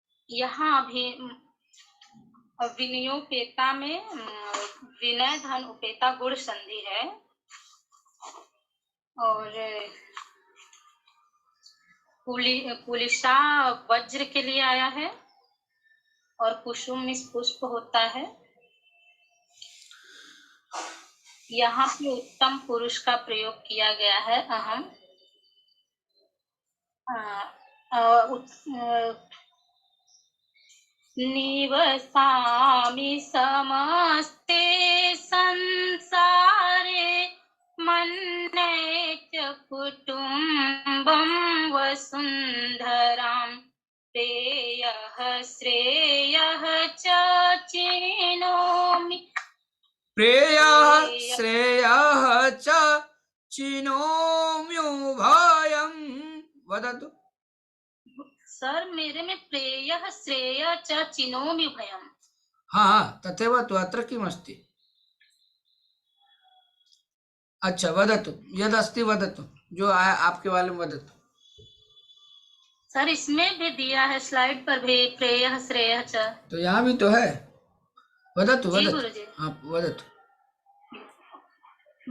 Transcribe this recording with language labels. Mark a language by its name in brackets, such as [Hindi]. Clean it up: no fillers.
[Hindi] यहाँ भी विनयोपेता में विनय धन उपेता गुण संधि है, और पुलिसा वज्र के लिए आया है, और कुसुम इस पुष्प होता है। यहाँ पे उत्तम पुरुष का प्रयोग किया गया है। [Sanskrit] अहम निवसामि समस्ते संसारे, मन्ये च कुटुम्बं वसुन्धरां, प्रेयः श्रेयः च चिनोमि। प्रेयः श्रेयः च चिनोम्युभयं। वदतु। [Hindi] सर, मेरे में [Sanskrit] प्रेयः श्रेयः च चिनोमि भयम्। हाँ, तथैव तु अत्र किमस्ति? [Hindi] अच्छा, [Sanskrit] वदतु, यदस्ति वदतु, [Hindi] जो आया आपके वाले में वदतु। सर, इसमें भी दिया है स्लाइड पर भी, प्रेयः श्रेयः च। तो यहाँ भी तो है। वदतु जी [Sanskrit] वदतु। [Hindi] गुरुजी। [Sanskrit] हाँ, वदतु।